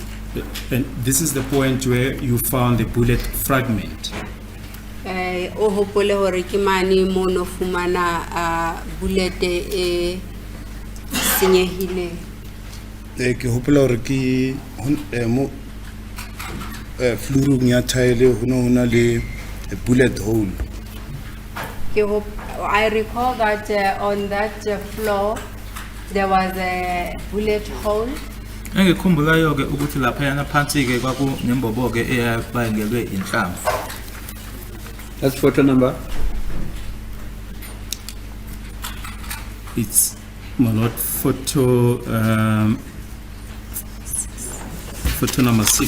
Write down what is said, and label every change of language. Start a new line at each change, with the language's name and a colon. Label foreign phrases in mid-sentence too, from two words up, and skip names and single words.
English: And this is the point where you found the bullet fragment.
Southern Sotho: O hopole hore ke mane mo no fumana bullet e senyehileng. Ke hopola hore ke mo flurung ya tile ho na le
English: a bullet hole. I recall that on that floor there was a bullet hole.
Zulu: Engikhumbulayo ke ukuthi lapha yana phansi ke kwakunembobo ke eyabangelwe inhlamvu.
English: That's photo number. It's my lord, photo photo number 6.